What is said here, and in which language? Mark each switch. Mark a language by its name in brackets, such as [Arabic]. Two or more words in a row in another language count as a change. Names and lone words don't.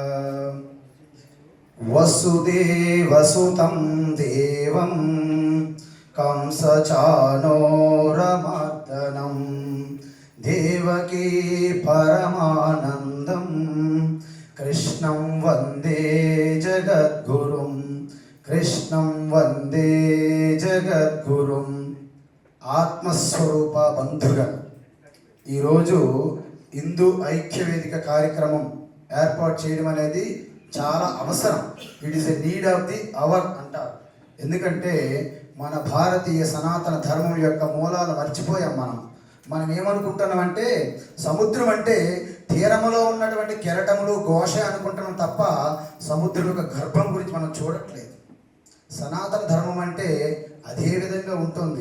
[Sanskrit] वसुदेवसुतं देवं कंसचाणूरमर्दनं देवकी परमानन्दं कृष्णं वन्दे जगद्गुरुं कृष्णं वन्दे जगद्गुरुं। [Telugu] ఆత్మస్వరూప బంధుగా ఈరోజు హిందూ ఐక్యవేదిక కార్యక్రమం ఏర్పాటు చేయడం అనేది చాలా అవసరం. [English] It is a need of the hour అంటారు. [Telugu] ఎందుకంటే మన భారతీయ సనాతన ధర్మం యొక్క మూలాలు మర్చిపోయాం. మనం ఏమనుకుంటున్నామంటే సముద్రం అంటే తీరములో ఉన్నటువంటి కెరటములు ఘోష అనుకుంటున్నాం తప్ప సముద్రం యొక్క గర్భం గురించి మనం చూడట్లేదు. సనాతన ధర్మం అంటే అదే విధంగా ఉంటుంది.